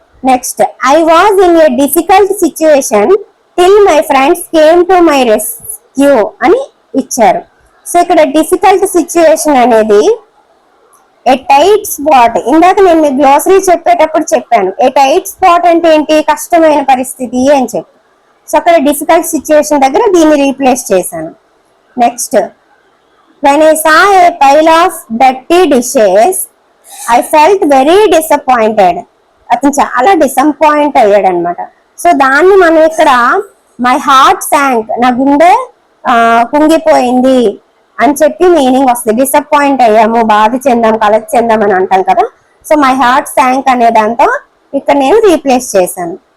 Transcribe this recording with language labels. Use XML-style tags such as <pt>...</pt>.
<en>next I was in a difficult situation till my friends came to my rescue</en> <te>అని ఇచ్చారు. So ఇక్కడ difficult situation అనేది ఏ tight spot. ఇందాక నేను మీ glossary చెప్పేటప్పుడు చెప్పాను ఏ టైట్ స్పాట్ అంటే ఏంటి, కష్టమైన పరిస్థితి అని చెప్పి. సో అక్కడ డిఫికల్ట్ సిచ్యువేషన్ దగ్గర దీన్ని రీప్లేస్ చేశాను.</te> <en>Next when I saw a pile of dirty dishes I felt very disappointed.</en> <te>అతను చాలా డిసప్పాయింట్ అయ్యాడు అనమాట. సో దాన్ని మనం ఇక్కడ</te> <en>my heart sank,</en> <te>నా గుండె కుంగిపోయింది అని చెప్పి మీనింగ్ వస్తుంది. డిసప్పాయింట్ అయ్యాము, బాధ చెందాం, కలెక్ట్ చెందాం అని అంటాం కదా. సో</te> <en>my heart sank</en> <te>అనే దాంతో ఇక్కడ నేను రీప్లేస్ చేశాను.</te>